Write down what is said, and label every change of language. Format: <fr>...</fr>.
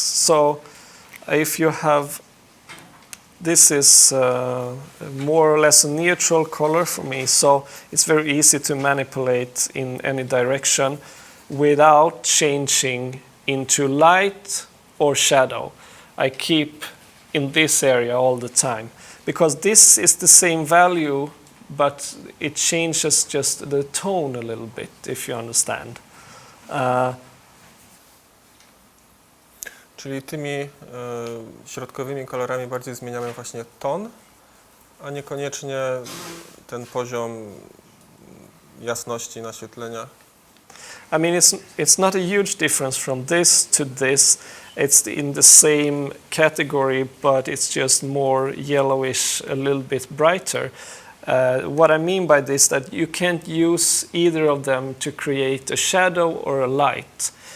<en>So if you have, this is more or less a neutral color for me, so it's very easy to manipulate in any direction without changing into light or shadow. I keep in this area all the time because this is the same value, but it changes just the tone a little bit, if you understand.</en> <pl>Czyli tymi środkowymi kolorami bardziej zmieniamy właśnie ton, a niekoniecznie ten poziom jasności naświetlenia.</pl> <en>I mean, it's not a huge difference from this to this. It's in the same category, but it's just more yellowish, a little bit brighter. What I mean by this, that you can't use either of them to create a shadow or a light.</en>